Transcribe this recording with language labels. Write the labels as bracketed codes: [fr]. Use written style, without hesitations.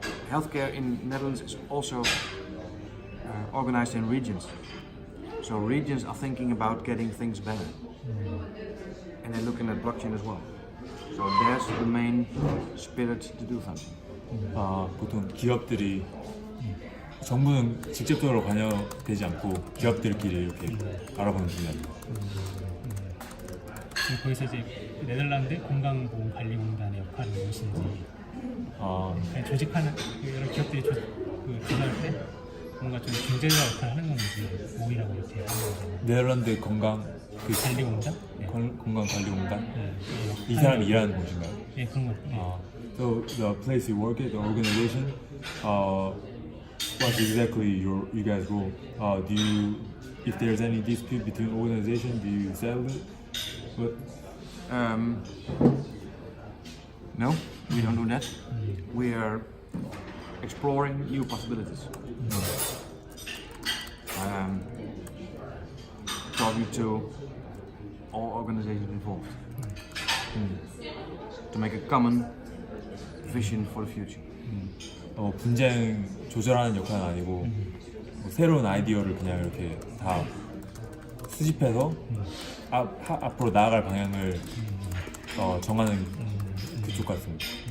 [en] Healthcare in Netherlands is also organized in regions. So regions are thinking about getting things better. And they're looking at blockchain as well. So there's the main spirit to do something. [ko] 보통 기업들이, 정부는 직접적으로 관여되지 않고 기업들끼리 이렇게 알아보는 분야입니다. 거기서 이제 네덜란드 건강보험관리공단의 역할은 무엇인지, 조직하는 여러 기업들이 조사할 때 뭔가 좀 중재자 역할을 하는 건지 모이라고 이렇게 하는 거죠. 네덜란드 건강 그 관리공단? 네. 건강관리공단 네. 이 사람이 일하는 곳인가요? 예, 그런 거. 네. [en] So the place you work at, the organization, what exactly you guys role? Do you, if there's any dispute between organization, do you settle it? What? No, we don't do that. We are exploring new possibilities. Talking to all organizations involved to make a common vision for the future. [ko] 분쟁 조절하는 역할은 아니고 뭐 새로운 아이디어를 그냥 이렇게 다 수집해서 앞으로 나아갈 방향을 정하는 그쪽 같습니다.